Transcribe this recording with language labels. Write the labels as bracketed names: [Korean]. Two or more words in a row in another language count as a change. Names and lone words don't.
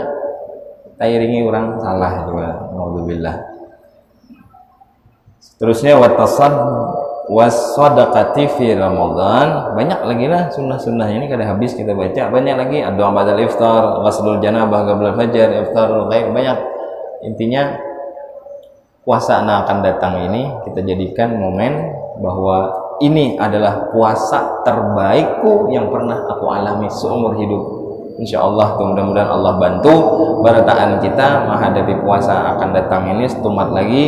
[Indonesian] Tak iringi orang salah juga. Alhamdulillah. [Arabic] Terusnya وصدقة في رمضان. [Banjar] Banyak lagi lah sunnah-sunnah ini kada habis kita baca. [Indonesian] Banyak lagi doa [Arabic] بعد الإفطار, غسل الجنابة قبل الفجر, إفطار الغائب, [Indonesian] banyak. Intinya puasa yang akan datang ini kita jadikan momen bahwa ini adalah puasa terbaikku yang pernah aku alami seumur hidup. [Banjar] Insyaallah mudah-mudahan Allah bantu barataan kita menghadapi puasa akan datang ini setumat lagi.